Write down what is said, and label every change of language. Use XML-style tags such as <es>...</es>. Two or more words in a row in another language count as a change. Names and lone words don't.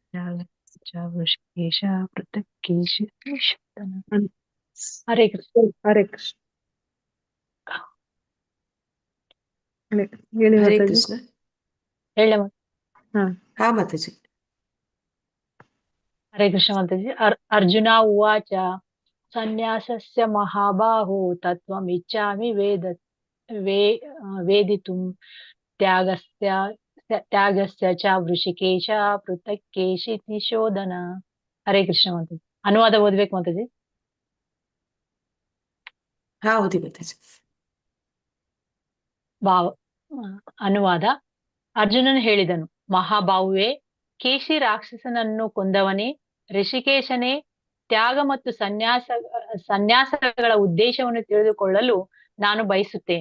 <kn>ಹರೇ ಕೃಷ್ಣ. ಹರೇ ಕೃಷ್ಣ. ಹರೇ ಕೃಷ್ಣ. ಹೇಳ. ಹಾ ಮಾತಾಜಿ. ಹರೇ ಕೃಷ್ಣ ಮಾತಾಜಿ.</kn> <sa>ಅರ್ಜುನ ಉವಾಚ ಸನ್ಯಾಸಸ್ಯ ಮಹಾಬಾಹೋ ತತ್ವಮಿಚ್ಛಾಮಿ ವೇದಿತುಂ ತ್ಯಾಗಸ್ಯ ಚ ವೃಷಿಕೇಶ ಪೃಥಕ್ ಕೇಶಿತಿ ಶೋಧನ.</sa> <kn>ಹರೇ ಕೃಷ್ಣ ಮಾತಾಜಿ. ಅನುವಾದ ಓದ್ಬೇಕು ಮಾತಾಜಿ? ಹಾ ಓದಿ ಮಾತಾಜಿ. ಅನುವಾದ. ಅರ್ಜುನನು ಹೇಳಿದನು, ಮಹಾಬಾಹುವೆ, ಕೇಶಿ ರಾಕ್ಷಸನನ್ನು ಕೊಂದವನೇ, ಋಷಿಕೇಶನೇ, ತ್ಯಾಗ ಮತ್ತು ಸನ್ಯಾಸಗಳ ಉದ್ದೇಶವನ್ನು ತಿಳಿದುಕೊಳ್ಳಲು ನಾನು ಬಯಸುತ್ತೇನೆ.</kn>